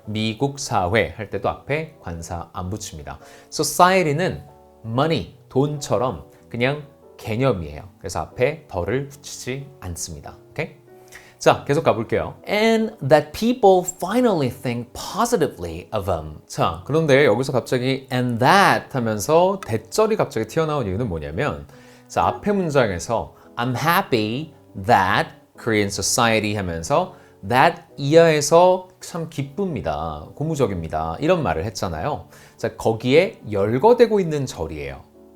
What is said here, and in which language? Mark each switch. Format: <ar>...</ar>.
<ko>미국 사회 할 때도 앞에 관사 안 붙입니다. Society는 money, 돈처럼 그냥 개념이에요. 그래서 앞에 덜을 붙이지 않습니다. 오케이? 자, 계속 가볼게요.</ko> <en>And that people finally think positively of them.</en> <ko>자, 그런데 여기서 갑자기</ko> <en>and that</en> <ko>하면서 대절이 갑자기 튀어나온 이유는 뭐냐면 자, 앞에 문장에서</ko> <en>I'm happy that Korean society</en> <ko>하면서 that 이하에서 참 기쁩니다. 고무적입니다. 이런 말을 했잖아요. 자, 거기에 열거되고 있는 절이에요.</ko>